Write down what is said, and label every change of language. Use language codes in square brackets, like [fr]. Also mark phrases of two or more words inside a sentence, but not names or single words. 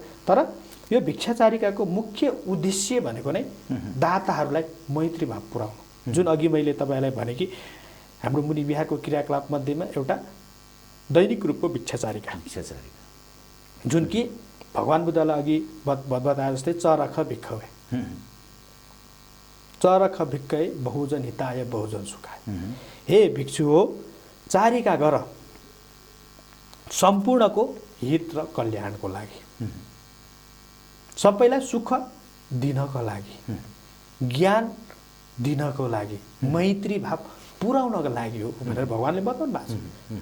[ne] तर यो भिक्षाचारिकाको मुख्य उद्देश्य भनेको नै दाताहरूलाई मैत्री भाव पुर्याउनु, जुन अघि मैले तपाईँलाई भने कि हाम्रो मुनि बिहारको क्रियाकलाप मध्येमा एउटा दैनिक रूपको भिक्षाचारिका, जुन कि भगवान बुद्धलाई अघि बताए जस्तै [pi] चरख भिक्खवे, चरख भिक्कै बहुजन हिताय बहुजन सुखाय। [ne] हे भिक्षु हो, चारिका गर सम्पूर्णको हित र कल्याणको लागि, सबैलाई सुख दिनको लागि, ज्ञान दिनको लागि, मैत्री भाव पुर्याउनको लागि हो भनेर भगवानले बताउनु भएको छ।